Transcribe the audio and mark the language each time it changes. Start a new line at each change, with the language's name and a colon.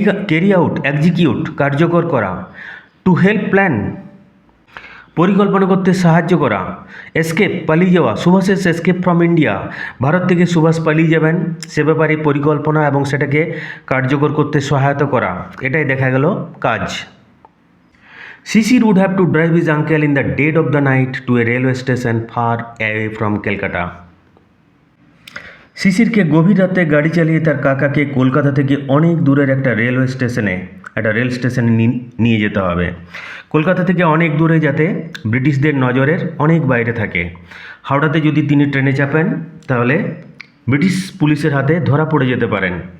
Bangla: Carry out, execute, কার্যকর করা।
English: to help plan,
Bangla: পরিকল্পনা করতে সাহায্য করা। এসকেপ, পালিয়ে যাওয়া, সুভাষের এসকেপ ফ্রম ইন্ডিয়া, ভারত থেকে সুভাষ পালিয়ে যাবেন সে ব্যাপারে পরিকল্পনা এবং সেটাকে কার্যকর করতে সহায়তা করা, এটাই দেখা গেল কাজ।
English: Shishir would have to drive his uncle in the dead of the night to a railway station far away from Calcutta.
Bangla: শিশিরকে গভীর রাতে গাড়ি চালিয়ে তার কাকাকে কলকাতা থেকে অনেক দূরের একটা রেল স্টেশনে নিয়ে যেতে হবে। কলকাতা থেকে অনেক দূরে, যাতে ব্রিটিশদের নজরের অনেক বাইরে থাকে। হাওড়াতে যদি তিনি ট্রেনে চাপেন তাহলে ব্রিটিশ পুলিশের হাতে ধরা পড়ে যেতে পারেন।